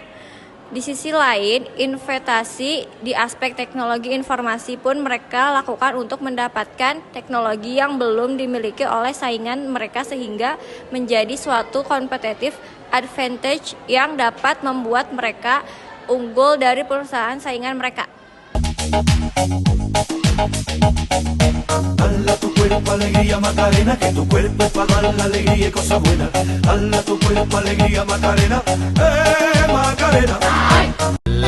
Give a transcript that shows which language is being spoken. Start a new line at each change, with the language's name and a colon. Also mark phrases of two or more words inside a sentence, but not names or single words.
Indonesian: Di sisi lain, investasi di aspek teknologi informasi pun mereka lakukan untuk mendapatkan teknologi yang belum dimiliki oleh saingan mereka sehingga menjadi suatu
English: competitive advantage
Indonesian: yang dapat membuat mereka unggul dari perusahaan saingan mereka.
Spanish: Dale a tu cuerpo alegría Macarena, que tu cuerpo es para dar la alegría y cosas buenas. Dale a tu cuerpo alegría Macarena, Macarena.